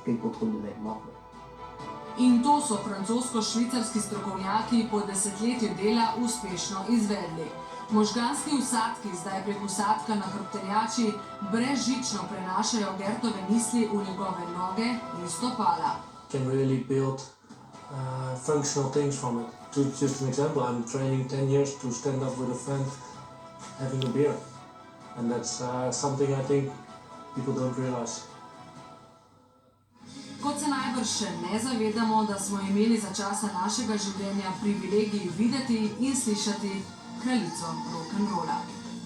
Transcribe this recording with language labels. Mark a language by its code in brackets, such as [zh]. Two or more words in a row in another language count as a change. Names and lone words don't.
[sl] In to so francosko-švicarski strokovnjaki po desetletju dela uspešno izvedli. Možganski vsadki zdaj prek vsadka na hrbtenjači brezžično prenašajo Gertove misli v njegove noge in stopala. [en] Can really build functional things from it. Just an example, I'm training 10 years to stand up with a friend having a beer. And that's something I think people don't realize. [sl] Kot se najbrž še ne zavedamo, da smo imeli za časa našega življenja privilegij videti in slišati kraljico rock'n'rolla.